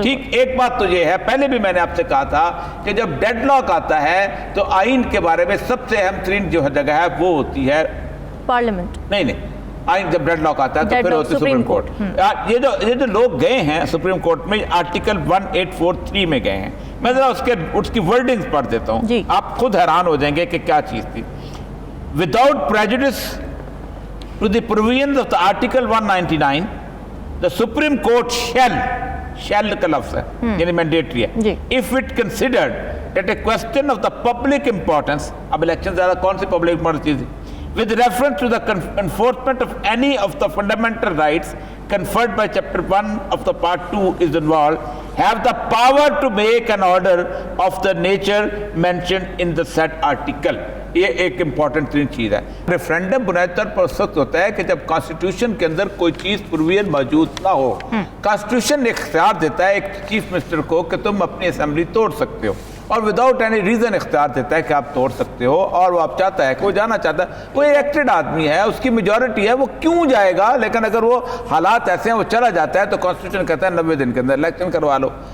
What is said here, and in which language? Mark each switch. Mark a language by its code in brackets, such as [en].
[ur] ٹھیک, ایک بات تو یہ ہے, پہلے بھی میں نے آپ سے کہا تھا کہ جب ڈیڈ لاک آتا ہے تو آئین کے بارے میں سب سے اہم ترین جو جگہ ہے وہ ہوتی ہے پارلیمنٹ. نہیں, آئین جب ڈیڈ لاک آتا ہے تو پھر ہوتی ہے سپریم کورٹ. یہ جو لوگ گئے ہیں سپریم کورٹ میں آرٹیکل 1843 میں گئے ہیں, میں ذرا اس کی ورڈنگز پڑھ دیتا ہوں, آپ خود حیران ہو جائیں گے کہ کیا چیز تھی. [en] Without prejudice to the provisions of the Article 199, the Supreme Court shall [ur] کا لفظ ہے, یعنی مینڈیٹری ہے, [en] if it considered that a question of the public importance, [ur] اب الیکشن زیادہ کون سی پبلک امپورٹنس چیز ہے, [en] with reference to the enforcement of any of the fundamental rights conferred by Chapter 1 of the Part 2 is involved, have the power to make an order of the nature mentioned in the said article. [ur] یہ ایک important ترین چیز ہے. Referendum بنیادی طور پر اس وقت ہوتا ہے کہ جب کانسٹیٹیوشن کے اندر کوئی چیز پروویژن موجود نہ ہو. کانسٹیٹیوشن اختیار دیتا ہے ایک چیف منسٹر کو کہ تم اپنی اسمبلی توڑ سکتے ہو, اور [en] without any reason [ur] اختیار دیتا ہے کہ آپ توڑ سکتے ہو, اور وہ آپ چاہتا ہے کہ وہ جانا چاہتا ہے, وہ الیکٹڈ آدمی ہے, اس کی میجورٹی ہے, وہ کیوں جائے گا؟ لیکن اگر وہ حالات ایسے ہیں وہ چلا جاتا ہے تو کانسٹیٹیوشن کہتا ہے 90 دن کے اندر الیکشن کروا لو.